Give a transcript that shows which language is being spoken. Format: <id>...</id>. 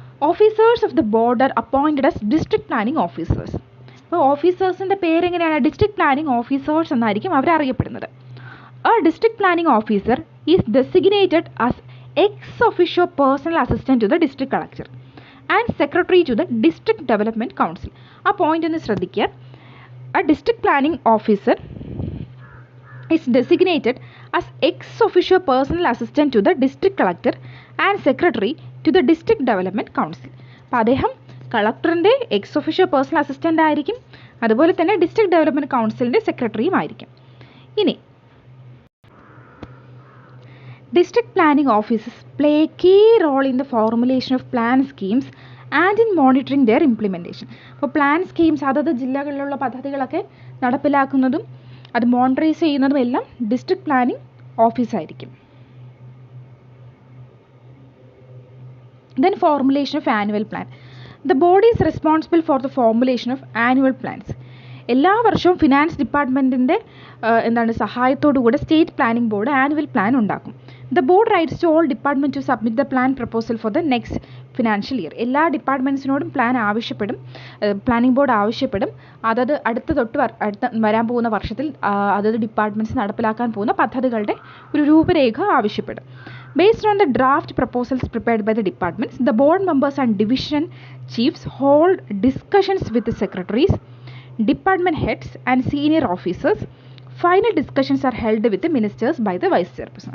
<en>Officers of the board are appointed as district planning officers.</en> <ml>അപ്പോൾ ഓഫീസേഴ്സിൻ്റെ പേരെങ്ങനെയാണ്? District planning officers എന്നായിരിക്കും അവർ അറിയപ്പെടുന്നത്.</ml> <en>A district planning officer is designated as ex officio personal assistant to the district collector and secretary to the district development council.</en> <ml>ആ point ഒന്ന് ശ്രദ്ധിക്കുക.</ml> <en>a district planning officer is designated as ex officio personal assistant to the district collector and secretary to the district development council.</en> <ml>അപ്പോൾ അദ്ദേഹം കളക്ടറിൻ്റെ ex officio personal assistant ആയിരിക്കും, അതുപോലെ തന്നെ district development കൗൺസിലിൻ്റെ സെക്രട്ടറിയും ആയിരിക്കും.</ml> <en>ഇനി district planning officers play key role in the formulation of plan schemes and in monitoring their implementation.</en> <ml>അപ്പോൾ പ്ലാൻ സ്കീംസ് അതത് ജില്ലകളിലുള്ള പദ്ധതികളൊക്കെ നടപ്പിലാക്കുന്നതും അത് മോണിറ്ററൈസ് ചെയ്യുന്നതും എല്ലാം district planning ഓഫീസായിരിക്കും.</ml> <en>Then formulation of annual plan. The board is responsible for the formulation of annual plans.</en> <ml>എല്ലാ വർഷവും finance ഡിപ്പാർട്ട്മെൻറ്റിൻ്റെ സഹായത്തോടു കൂടെ state planning board annual plan ഉണ്ടാക്കും.</ml> <en>The board writes to all department to submit the plan proposal for the next financial year.</en> <ml>എല്ലാ ഡിപ്പാർട്ട്മെൻറ്റ്സിനോടും plan ആവശ്യപ്പെടും, planning board ആവശ്യപ്പെടും. അതത് അടുത്ത വരാൻ പോകുന്ന വർഷത്തിൽ അതത് ഡിപ്പാർട്ട്മെൻറ്റ്സ് നടപ്പിലാക്കാൻ പോകുന്ന പദ്ധതികളുടെ ഒരു രൂപരേഖ ആവശ്യപ്പെടും.</ml> <en>Based on the draft proposals prepared by the departments, the board members and division chiefs hold discussions with the secretaries, department heads and senior officers. Final discussions are held with the ministers by the vice chairperson.</en>